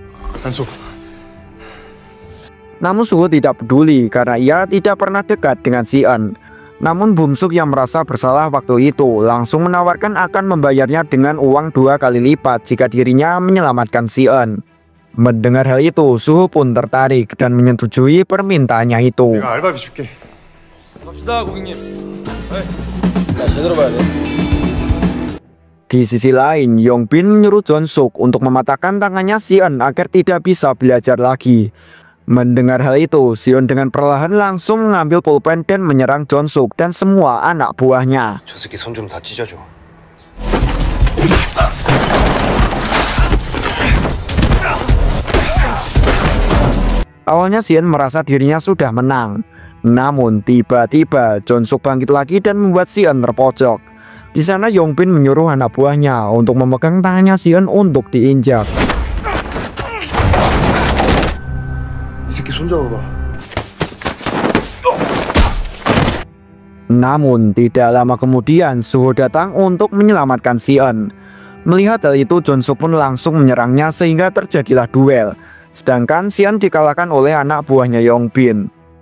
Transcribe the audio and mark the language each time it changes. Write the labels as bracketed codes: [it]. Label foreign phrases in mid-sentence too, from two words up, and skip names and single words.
[id] Namun Suho tidak peduli karena ia tidak pernah dekat dengan Sion. Namun Bumsuk yang merasa bersalah waktu itu langsung menawarkan akan membayarnya dengan uang 2 kali lipat jika dirinya menyelamatkan Sion. Mendengar hal itu, Suho pun tertarik dan menyetujui permintaannya itu. [ko] 알바비 줄게. 갑시다, 고객님. 나 제대로 봐야 돼. [id] Di sisi lain, Yongbin menyuruh Jonsuk untuk mematahkan tangannya Sion agar tidak bisa belajar lagi. Mendengar hal itu, Sion dengan perlahan langsung mengambil pulpen dan menyerang Jonsuk dan semua anak buahnya. [ko] 저 새끼 손 좀 다 찢어줘. [id] Awalnya Sion merasa dirinya sudah menang. Namun tiba-tiba Jonsuk bangkit lagi dan membuat Sion terpojok. Di sana Yongbin menyuruh anak buahnya untuk memegang tangannya Sion untuk diinjak. [ko] 이 새끼 손 잡아봐. [id] Namun tidak lama kemudian Suho datang untuk menyelamatkan Sion. Melihat hal itu Jonsuk pun langsung menyerangnya sehingga terjadilah duel. Sedangkan Sion dikalahkan oleh anak buahnya Yongbin.